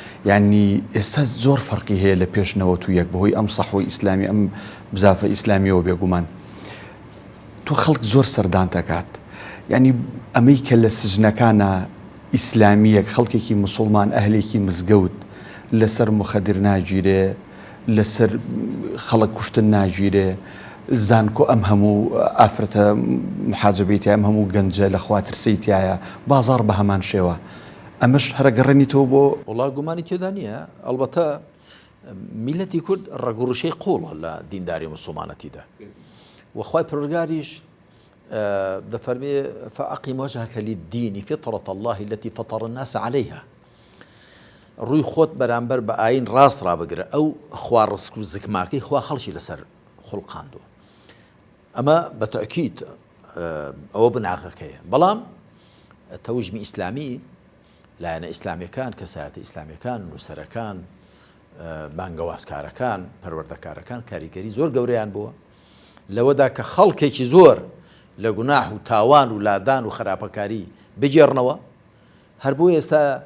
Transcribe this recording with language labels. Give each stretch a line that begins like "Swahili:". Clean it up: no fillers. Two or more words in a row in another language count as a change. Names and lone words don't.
Central Kurdish: یعنی ئێستا زۆر فەرقی هەیە لە پێشنەوە تو یەک بەهۆی ئەم سەحوەی ئیسلامی ئەم بزافە ئیسلامیەوە بێگومان تۆ خەڵک زۆر سەردان دەکات یعنی ئەمەی کە لە سژنەکانە ئیسلامیەک خەڵکێکی مسلمان ئەهلێکی مزگەوت لەسەر مخەدر ناگیرێ لەسەر خەڵک کوشتن ناگیرێ زانکۆ ئەم هەموو ئافرەتە محاجبەیتە ئەم هەموو گەنجە لە خواترسەیتایە بازار بە هەمان شێوە ئەمەش هەرە گەڕێنیتەوە بۆ وڵا گومانی تێدا نییە ئەلبەتە میلەتی کورد ڕەگوڕشەی قوڵە لە دینداری مسلمانەتیدا وخوای پروردگاریش دەفەرمێ
Arabic: فأقم وجهك للدين فطرة الله التي فطر الناس عليها
Central Kurdish: ڕووی خۆت بەرامبەر بە ئاین ڕاست ڕابگرە ئەو خوا ڕسک و زکماکەی خوا خەڵکی لەسەر خوڵقاندووە ئەمە بەتەئکید ئەوە بناغەکەیە بەڵام تەوژمی ئیسلامی لایەنە ئیسلامیەکان کەسایەتە ئیسلامیەکان نووسەرەکان بانگەوازکارەکان پەروەردەکارەکان کاریگەری زۆر گەورەیان بووە لەوەدا کە خەڵکێکی زۆر لە گوناح و تاوان و لادان و خراپەکاری بجێڕنەوە هەر بۆ ئێستا